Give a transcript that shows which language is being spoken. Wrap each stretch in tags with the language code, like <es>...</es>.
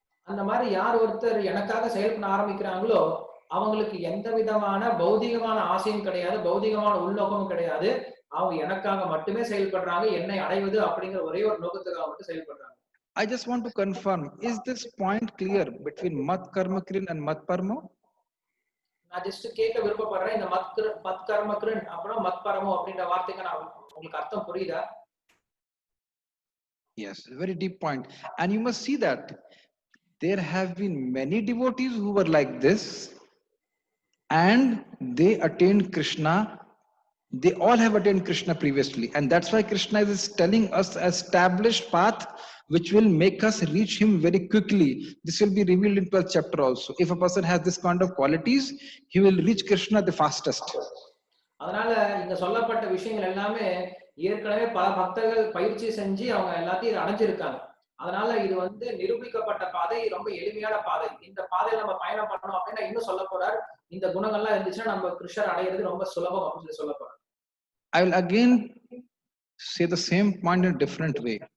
<ta>அந்த மாதிரி யார் ஒருத்தர் எனக்காக செயல்பட ஆரம்பிக்கிறாங்களோ அவங்களுக்கு எந்த விதமான பௌதிகமான ஆசையும் கிடையாது, பௌதிகமான உள்நோக்கமும் கிடையாது. அவங்க எனக்காக மட்டுமே செயல்படுறாங்க, என்னை அடைவது அப்படிங்கிற ஒரே ஒரு நோக்கத்துக்காக மட்டும் செயல்படுறாங்க.</ta> <en>I just want to confirm, is this point clear between mat karma krin and mat paramo?</en> <ta>நான் ஜஸ்ட் கேட்க விருப்பப்படுறேன், இந்த மத் கர்ம கிருன் அப்புறம் மத் பரமோ அப்படின்ற வார்த்தைக்கு நான் உங்களுக்கு அர்த்தம் புரியுதா?</ta> <en>Yes, very deep point. And you must see that there have been many devotees who were like this, and they attained Krishna. They all have attained Krishna previously, and that's why Krishna is telling us an established path which will make us reach him very quickly. This will be revealed in 12th chapter also. If a person has this kind of qualities, he will reach Krishna the fastest.</en> <ta>அதனால இங்க சொல்லப்பட்ட விஷயங்கள் எல்லாமே ஏற்கனவே பல பக்தர்கள் பயிற்சி செஞ்சு அவங்க எல்லாத்தையும் அடைஞ்சிருக்காங்க. அதனால இது வந்து நிரூபிக்கப்பட்ட பாதை, ரொம்ப எளிமையான பாதை. இந்த பாதையில நம்ம பயணம் பண்ணணும் அப்படின்னா இன்னும் சொல்ல போறார், இந்த குணங்கள்லாம் இருந்துச்சுன்னா நம்ம கிருஷ்ணர் அடையிறது ரொம்ப சுலபம் அப்படின்னு சொல்ல போறார்.</ta> <en>I will again say the same point in a different way.</en>